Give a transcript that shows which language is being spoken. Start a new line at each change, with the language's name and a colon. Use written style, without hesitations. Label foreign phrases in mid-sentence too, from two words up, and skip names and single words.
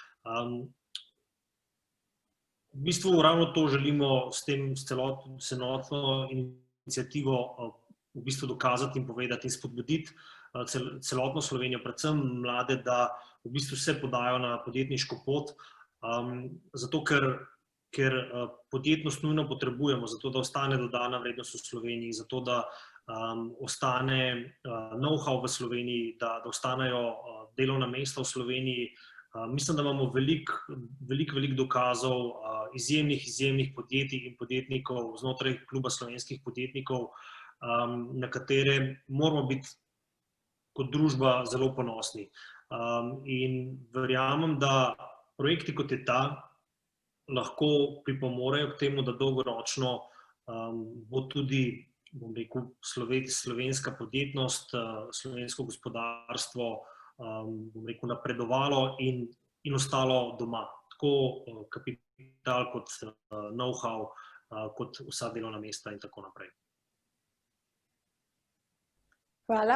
Slovenian: V bistvu ravno to želimo s celotno iniciativo v bistvu dokazati in povedati in spodbuditi celotno Slovenijo, predvsem mlade, da v bistvu se podajo na podjetniško pot, zato ker podjetnost nujno potrebujemo, zato da ostane dodana vrednost v Sloveniji, zato da ostane know-how v Sloveniji, da ostanejo delovna mesta v Sloveniji. Mislim, da imamo veliko dokazov izjemnih podjetij in podjetnikov znotraj Kluba slovenskih podjetnikov, na katere moramo biti kot družba zelo ponosni. In verjamem, da projekti kot je ta lahko pripomorejo k temu, da dolgoročno bo tudi, bom rekel, slovenska podjetnost, slovensko gospodarstvo, bom rekel, napredovalo in ostalo doma. Tako kapital kot know-how, kot vsa delovna mesta in tako naprej. Hvala.